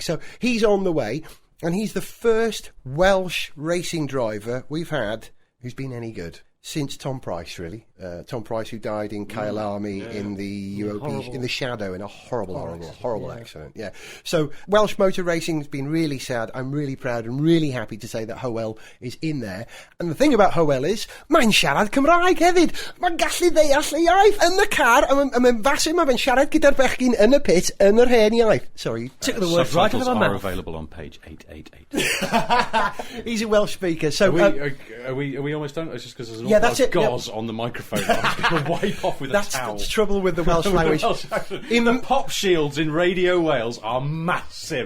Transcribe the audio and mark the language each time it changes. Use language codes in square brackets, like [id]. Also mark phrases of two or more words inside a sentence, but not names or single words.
[en] So he's on the way, and he's the first Welsh racing driver we've had who's been any good. Since Tom Price, really. Tom Price, who died in Kyalami in the UOP, in the shadow, in a horrible accident. Yeah. So Welsh motor racing's been really sad. I'm really proud and really happy to say that Howell is in there. And the thing about Howell is, [cy] mae'n siarad Cymraeg hefyd. Mae'n gallu ddeall y iaith. Yn y car, mae'n fasu, mae'n siarad gyda'r bechgyn yn y pit, yn yr hen iaith. [en] Sorry. Took the words right out of my mouth. Are available on page 888. He's a Welsh speaker. So are we almost done? It's just because there's an awful lot of gauze on the microphone. I'm going to wipe off with a towel. That's the trouble with the Welsh language. The pop shields in Radio Wales are massive.